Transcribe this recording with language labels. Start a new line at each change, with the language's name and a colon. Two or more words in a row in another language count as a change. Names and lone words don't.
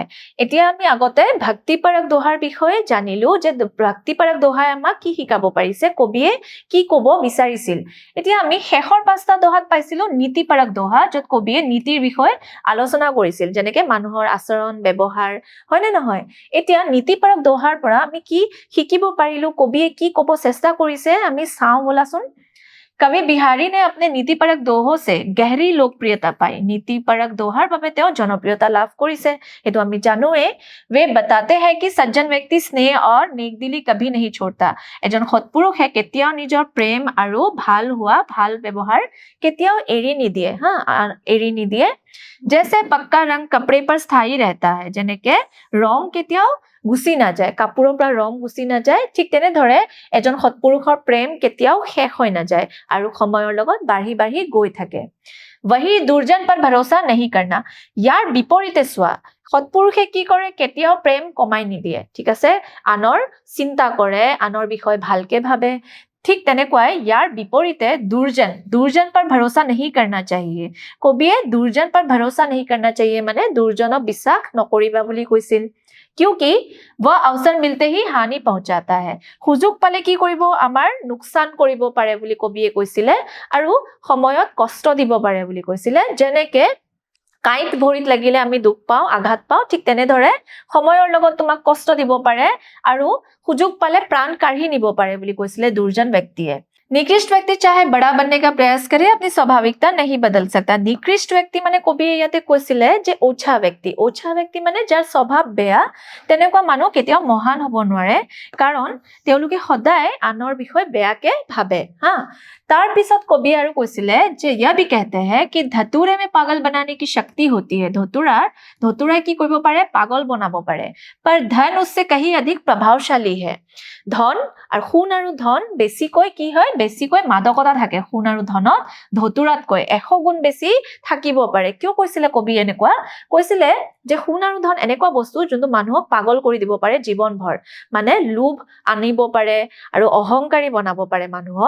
Assamese: এতিয়া আমি আগতে ভক্তিপৰক দোহাৰ বিষয়ে জানিলো যে ভক্তিপৰক দোহাই আমাক কি শিকাব পাৰিছে, কবিয়ে কি কব বিচাৰিছিল। এতিয়া আমি শেষৰ পাঁচটা দোহাত পাইছিলো নীতিপৰক দোহা, যত কবিয়ে নীতিৰ বিষয়ে আলোচনা কৰিছিল, যেনেকে মানুহৰ আচৰণ ব্যৱহাৰ, হয় নে নহয়। এতিয়া নীতিপৰক দোহাৰ পৰা আমি কি শিকিব পাৰিলো, কবিয়ে কি কব চেষ্টা কৰিছে আমি চাওঁ বলাচোন।
Hindi: कवि बिहारी ने अपने नीतिपरक दोहों से गहरी लोकप्रियता पाई।
Assamese: नीतिपरक दोहार বাবে তেওঁ জনপ্ৰিয়তা লাভ কৰিছে, সেইটো আমি জানোৱে।
Hindi: वे बताते हैं कि सज्जन व्यक्ति स्नेह और नेकदिली कभी नहीं छोड़ता।
Assamese: এজন সৎপুৰুষে কেতিয়াও নিজৰ প্ৰেম আৰু ভাল হোৱা ভাল ব্যৱহাৰ কেতিয়াও এৰি নিদিয়ে, এৰি নিদিয়ে।
Hindi: जैसे पक्का रंग कपड़े पर स्थायी रहता है,
Assamese: যেনেকে ৰং কেতিয়াও গুচি নাযায়, কাপোৰৰ পৰা ৰং গুচি নাযায়, ঠিক তেনেদৰে এজন সৎপুৰুষৰ প্ৰেম কেতিয়াও শেষ হৈ নাযায় আৰু সময়ৰ লগত বাঢ়ি বাঢ়ি গৈ থাকে।
Hindi: वही दुर्जन पर भरोसा नहीं करना,
Assamese: ইয়াৰ বিপৰীতে চোৱা, সৎপুৰুষে কি কৰে, কেতিয়াও প্ৰেম কমাই নিদিয়ে, ঠিক আছে, আনৰ চিন্তা কৰে, আনৰ বিষয়ে ভালকে ভাবে। ঠিক তেনেকুৱাই ইয়াৰ বিপৰীতে
Hindi: দুৰ্জন पर भरोसा नहीं करना चाहिए।
Assamese: কবিয়ে দুৰ্জন
Hindi: पर भरोसा नहीं करना चाहिए
Assamese: মানে দুৰ্জনক বিশ্বাস নকৰিবা বুলি কৈছিল।
Hindi: क्योंकि वह अवसर मिलते ही हानि पहुंचाता है।
Assamese: সুযোগ পালে কি কৰিব, আমাৰ নুকসান কৰিব পাৰে বুলি কবিয়ে কৈছিলে আৰু সময়ত কষ্ট দিব পাৰে বুলি কৈছিলে। যেনেকে কাঁইট ভৰিত লাগিলে আমি দুখ পাওঁ, আঘাত পাওঁ, ঠিক তেনেদৰে সময়ৰ লগত তোমাক কষ্ট দিব পাৰে আৰু সুযোগ পালে প্ৰাণ কাঢ়ি নিব পাৰে বুলি কৈছিলে দুৰ্জন ব্যক্তিয়ে।
Hindi: निकृष्ट व्यक्ति चाहे बड़ा बनने का प्रयास करे, अपनी स्वाभाविकता नहीं बदल सकता। निकृष्ट व्यक्ति
Assamese: মানে কবিয়ে ইয়াতে কৈছিলে যে ওছা ব্যক্তি মানে যাৰ স্বভাৱ বেয়া, তেনেকুৱা মানুহ কেতিয়াও মহান হ'ব নোৱাৰে, কাৰণ তেওঁলোকে সদায় আনৰ বিষয়ে বেয়াকে ভাবে। তাৰ পিছত কবি আৰু কৈছিলে যে
Hindi: यह भी कहते हैं कि धतूरे में पागल बनाने की शक्ति होती है।
Assamese: ধতুৰাই কি কৰিব পাৰে, পাগল বনাব পাৰে।
Hindi: पर धन उससे कहीं अधिक प्रभावशाली है।
Assamese: ধন আৰু সোণ আৰু ধন বেছিকৈ কি হয়, বেছিকৈ মাদকতা থাকে। সোণ আৰু ধনত ধতুৰাতকৈ 100 গুণ বেছি থাকিব পাৰে। কিয় কৈছিলে কবি এনেকুৱা, কৈছিলে যে সোণ আৰু ধন এনেকুৱা বস্তু যোনটো মানুহক পাগল কৰি দিব পাৰে জীৱনভৰ, মানে লোভ আনিব পাৰে আৰু অহংকাৰী বনাব পাৰে মানুহক।